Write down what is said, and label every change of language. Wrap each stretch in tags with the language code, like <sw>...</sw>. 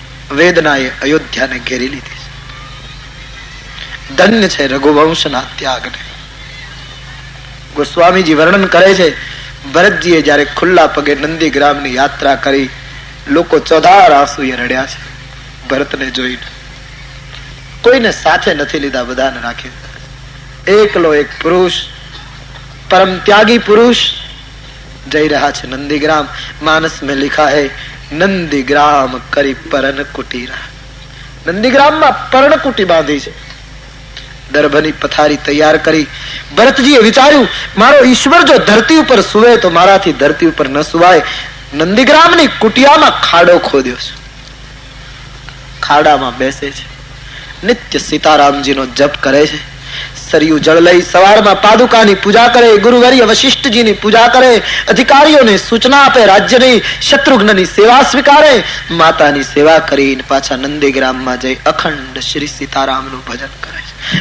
<gu>વેદનાએ અયોધ્યાને ઘેરી લીધી. ધન્ય છે રઘુવંશના ત્યાગને. ગોસ્વામીજી વર્ણન કરે છે, ભરતજીએ જયારે ખુલ્લા પગે નંદીગ્રામની યાત્રા કરી, લોકો ચોધાર આંસુએ રડ્યા છે ભરતને જોઈને. કોઈને સાથે નથી લીધા, બધાને રાખી. એકલો એક પુરુષ,</gu> <hi>परम त्यागी पुरुष जय रहा है नंदीग्राम. मानस में लिखा है नंदीग्राम करी परण कुटीरा. नंदीग्राम में पर्ण कुटी बांधी है, दरभनी पथारी तैयार करी.</hi> <gu>भरतजीए विचार्યું, મારો ઈશ્વર જો ધરતી ઉપર સુવે તો મારાથી ધરતી ઉપર ન સુવાય. નંદીગ્રામની કુટિયામાં ખાડો ખોદ્યો છે, ખાડામાં બેસે છે, નિત્ય સીતારામજીનો જપ કરે છે. સરયુ જળ લઈ સવારમાં પાદુકાની પૂજા કરે, ગુરુવર્ય વશિષ્ઠજીની પૂજા કરે, અધિકારીઓને સૂચના આપે, રાજ્યની, શત્રુઘ્નની સેવા સ્વીકારે, માતાની સેવા કરીને પાછા નંદીગ્રામમાં જઈ અખંડ શ્રી સીતારામનું ભજન કરે છે.</gu>